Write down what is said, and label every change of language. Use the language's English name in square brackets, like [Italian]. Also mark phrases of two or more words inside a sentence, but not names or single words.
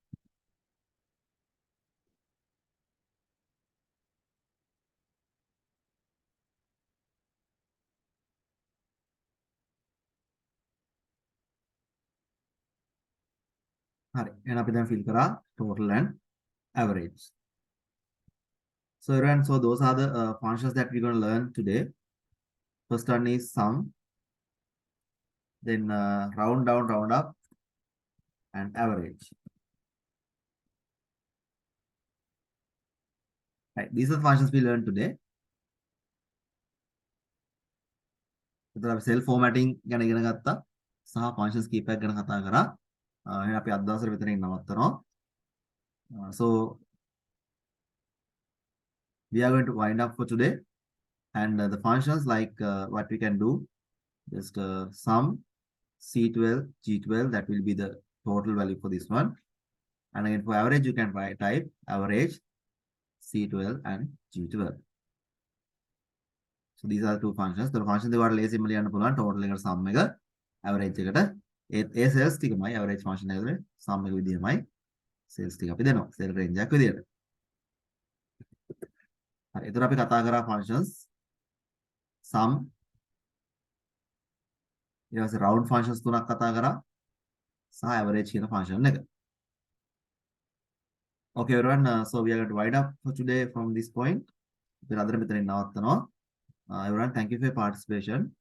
[Sinhala] හරි. එහෙනම් අපි දැන් fill කරා [English] total and average. So everyone, so those are the functions that we're going to learn today. First one is sum, then round down, round up, and average. Right. These are the functions we learned today. [Sinhala] එතකොට අපි [English] self formatting [Sinhala] ගැන ඉගෙන ගත්තා සහ functions කීපයක් ගැන කතා කරා. එහෙනම් අපි අද දවසේ මෙතනින් නවත්තනවා. [English] So we are going to wind up for today, and the functions like what we can do, just sum C12 G12, that will be the total value for this one. And again for average you can type average C12 and G12. So these are the two functions. The functions [Sinhala] දෙකවට ලේසියෙන්ම ලියන්න පුළුවන් total එකට sum එක average එකට ඒ cells ටිකමයි [English] average function [Sinhala] එකේ sum එක විදිහමයි cells ටික අපි දෙනවා [English] cell range [Sinhala] එකක් විදිහට. හරි. එතකොට අපි කතා කරා [English] functions sum [Sinhala] ඊට පස්සේ [English] round functions [Sinhala] තුනක් කතා කරා සහ average කියන function එක. [English] Okay everyone, so we are going to wind up for today from this point. [Sinhala] ඉතින් අදට මෙතනින් නවත්තනවා. [English] Everyone, thank you for your participation.